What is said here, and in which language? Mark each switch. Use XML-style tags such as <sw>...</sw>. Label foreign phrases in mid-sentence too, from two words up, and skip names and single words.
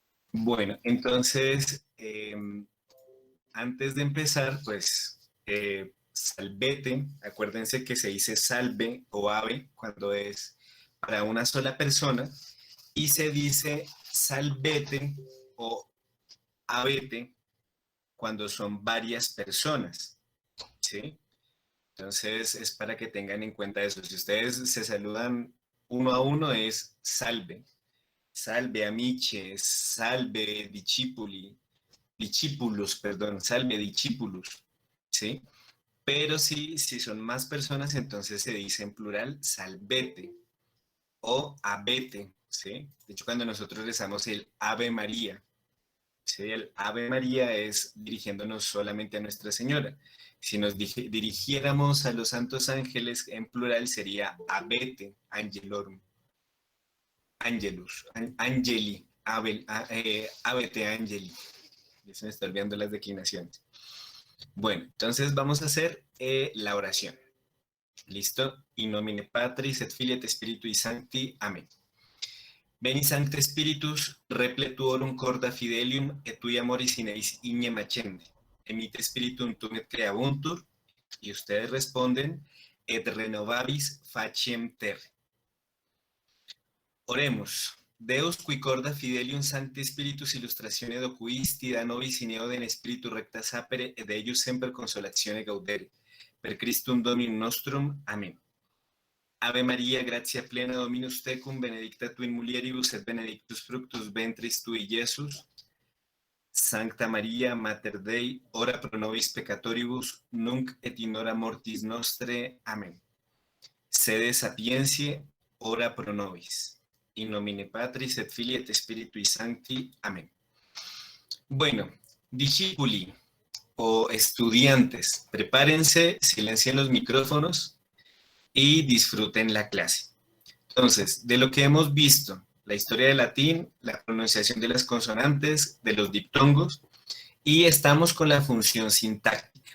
<es>Bueno, entonces, antes de empezar, pues, salvete, acuérdense que se dice salve o ave cuando es para una sola persona y se dice salvete o avete cuando son varias personas, ¿sí? Entonces, es para que tengan en cuenta eso. Si ustedes se saludan uno a uno, es salve.</es> <la>Salve amiche, salve discipuli,</la> <es>discípulos, perdón, salve discípulos, ¿sí? Pero si son más personas, entonces se dice en plural salvete o abete, ¿sí? De hecho, cuando nosotros rezamos el Ave María, ¿sí? El Ave María es dirigiéndonos solamente a Nuestra Señora. Si nos dirigiéramos a los santos ángeles en plural sería</es> <la>abete angelorum, angelus, angeli, abete angeli.</la> <es>Ya se me está olvidando las declinaciones. Bueno, entonces vamos a hacer la oración. ¿Listo?</es> <la>In nomine Patris et Filii et Spiritui Sancti.</la> <es>Amén.</es> <la>Veni Sancte Spiritus, repletuorum corda fidelium, et tui amoris in eis ignem accende. Emite Spiritum tum et creabuntur,</la> <es>y ustedes responden,</es> <la>et renovabis faciem terre.</la> <es>Oremos.</es> <la>Deus qui corda fidelium sancti spiritus illustratione docuisti da nobis in eodem spiritu recta sapere et eius semper consolatione gaudere. Per Christum Dominum nostrum.</la> <es>Amén.</es> <la>Ave María, gratia plena Dominus tecum, benedicta tu in mulieribus et benedictus fructus ventris tui, Iesus. Sancta María, Mater Dei, ora pro nobis peccatoribus, nunc et in hora mortis nostre.</la> <es>Amén.</es> <la>Sede sapientiae, ora pro nobis. In nomine Patris et Filii et Spiritui Sancti.</la> <es>Amén. Bueno, discípuli o estudiantes, prepárense, silencien los micrófonos y disfruten la clase. Entonces, de lo que hemos visto, la historia del latín, la pronunciación de las consonantes, de los diptongos, y estamos con la función sintáctica.</es>